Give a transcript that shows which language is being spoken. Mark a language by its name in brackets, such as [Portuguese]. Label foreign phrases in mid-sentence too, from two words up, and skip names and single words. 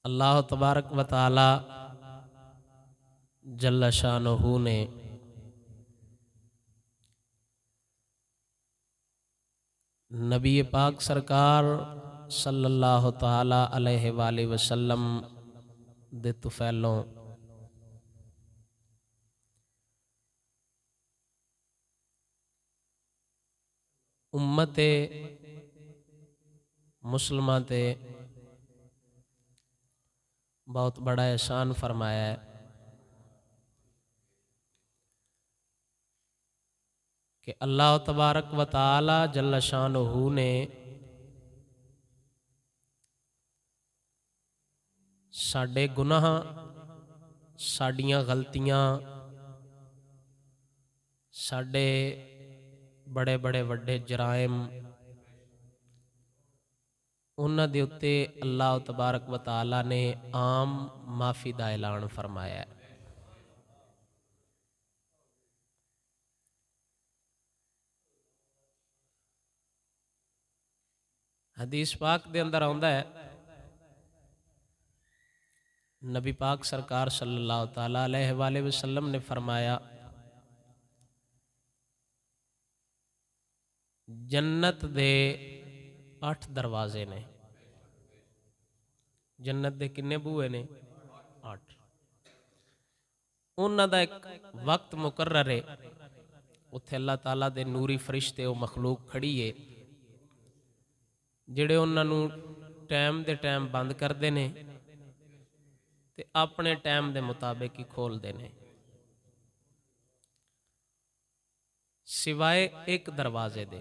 [Arabic] الله تبارك وتعالى جل شانه [Punjabi] ਨੇ ਨਬੀ ਪਾਕ ਸਰਕਾਰ [Arabic] صلى الله تعالى عليه وسلم [Punjabi] ਦੇ ਤੁਫ਼ੈਲੋਂ ਉੱਮਤੇ ਮੁਸਲਮਾਨ ਤੇ ਬਹੁਤ ਬੜਾ ਏਹਸਾਨ ਫ਼ਰਮਾਇਆ ਹੈ ਕਿ [Arabic] الله تبارك وتعالى جل شانه [Punjabi] ਨੇ ਸਾਡੇ ਗੁਨਾਹ ਸਾਡੀਆਂ ਗ਼ਲਤੀਆਂ ਸਾਡੇ ਬੜੇ ਬੜੇ ਵੱਡੇ ਜਰਾਇਮ ਉਨ੍ਹਾਂ ਦੇ ਉੱਤੇ [Arabic] الله تبارك وتعالى [Punjabi] ਨੇ ਆਮ ਮਾਫ਼ੀ ਦਾ ਐਲਾਨ ਫ਼ਰਮਾਇਆ ਹੈ। ਹਦੀਸ ਪਾਕ ਦੇ ਅੰਦਰ ਆਉਂਦਾ ਹੈ ਨਬੀ ਪਾਕ ਸਰਕਾਰ [Arabic] صلى الله تعالى عليه وسلم [Punjabi] ਨੇ ਫ਼ਰਮਾਇਆ ਜੰਨਤ ਦੇ 8 ਦਰਵਾਜ਼ੇ ਨੇ। ਜੰਨਤ ਦੇ ਕਿੰਨੇ ਬੂਹੇ ਨੇ? 8। ਉਨ੍ਹਾਂ ਦਾ ਇਕ ਵਕਤ ਮੁਕੱਰਰ ਹੈ, ਉੱਥੇ ਅੱਲਾਹ ਤਾਲਾ ਦੇ ਨੂਰੀ ਫ਼ਰਿਸ਼ਤੇ ਓ ਮਖ਼ਲੂਕ ਖੜ੍ਹੀ ਹੈ ਜਿਹੜੇ ਉਨ੍ਹਾਂ ਨੂੰ ਟਾਈਮ ਦੇ ਟਾਈਮ ਬੰਦ ਕਰਦੇ ਨੇ ਤੇ ਅਪਣੇ ਟਾਈਮ ਦੇ ਮੁਤਾਬਿਕ ਹੀ ਖੋਲ੍ਹਦੇ ਨੇ, ਸਿਵਾਏ ਇਕ ਦਰਵਾਜ਼ੇ ਦੇ।